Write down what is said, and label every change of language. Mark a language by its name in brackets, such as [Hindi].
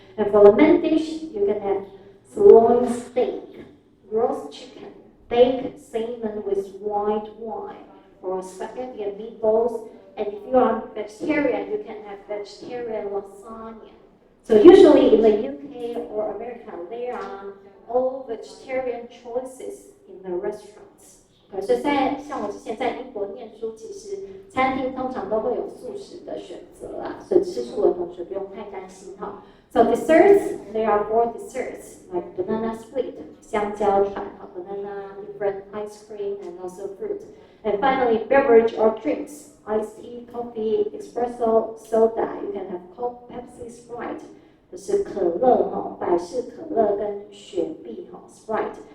[English] And for the main dish, you can have sirloin steak, roast chicken, baked salmon with white wine, or spaghetti and meatballs. And if you are vegetarian, you can have vegetarian lasagna. So usually in the UK or America, there are all vegetarian choices in the restaurants. [Chinese] 可是像我之前在英国念书，其实餐厅通常都会有素食的选择啦，所以吃素的同学不用太担心哈。 [English] So desserts, there are 4 desserts like banana split, [Chinese] 香蕉船 [English] banana, different ice cream, and also fruit. And finally, beverage or drinks, iced tea, coffee, espresso, soda. You can have Coke, Pepsi, Sprite. [Chinese] 就是可乐哈，百事可乐跟雪碧哈 Sprite.